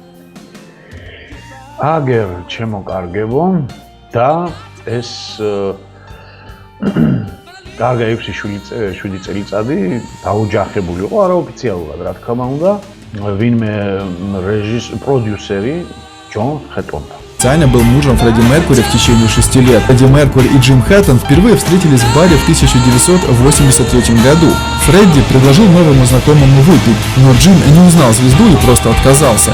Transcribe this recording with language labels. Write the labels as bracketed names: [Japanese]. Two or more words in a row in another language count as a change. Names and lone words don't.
[Georgian] აგერ ჩემო კარგებო და ეს კარგა 6 წელიწადი დაოჯახებული იყო არაოფიციალურად, რა თქმა უნდა, ვინმე პროდიუსერი ჯონ ჰეტონი. [Russian] Официально был мужем Фредди Меркури в течение 6 лет. Фредди Меркури и Джим Хэттон впервые встретились в баре в 1983 году. Фредди предложил новому знакомому выпить, но Джим не узнал звезду и просто отказался.